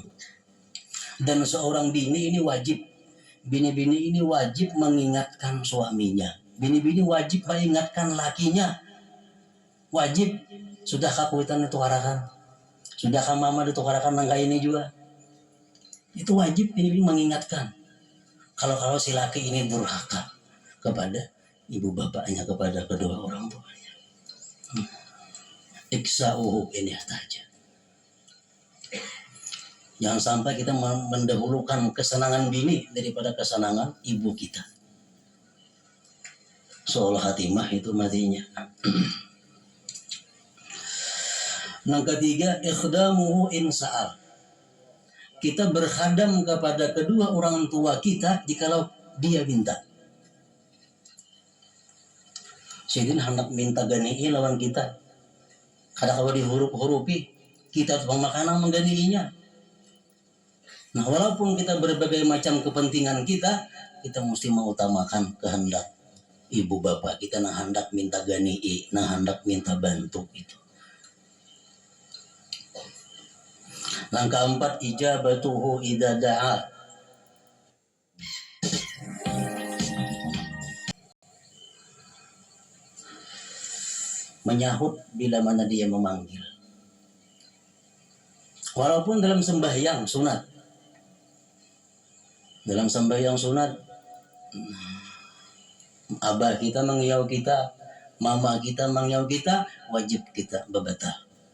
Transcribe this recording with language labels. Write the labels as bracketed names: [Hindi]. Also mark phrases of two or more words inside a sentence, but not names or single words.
[Indonesian] Dan seorang bini ini wajib, bini-bini ini wajib mengingatkan suaminya. Bini-bini wajib mengingatkan lakinya. Wajib. [Banjar] Sudahkah kuitan ditukarakan? Sudahkah mama ditukarakan nangka ini juga? [Indonesian] Itu wajib bini-bini mengingatkan. Kalau si laki ini durhaka kepada ibu bapaknya, kepada kedua orang tuanya. Iksa'uhu ini saja. Jangan sampai kita mendahulukan kesenangan bini daripada kesenangan ibu kita. Soal khatimah itu matinya. Yang ketiga, [Arabic] ikhdamuhu insa'al. [Indonesian] Kita berkhadam kepada kedua orang tua kita jikalau dia minta. [Banjar] Sidin hendak minta gani'i lawan kita. Kadang-kadang dihuruf-hurupi, kita makanan menggani'inya. [Indonesian] Nah, walaupun kita berbagai macam kepentingan kita mesti mengutamakan kehendak ibu bapak kita, nah hendak minta gani'i, nah hendak minta bantu itu. Langkah 4, [Arabic] ijabatuhu idza da'a. [Indonesian] Menyahut bila mana dia memanggil. Walaupun dalam sembahyang sunat. [Banjar] Dalam sembahyang sunat, abah kita mengiau kita, mama kita mengiau kita, wajib kita babatal.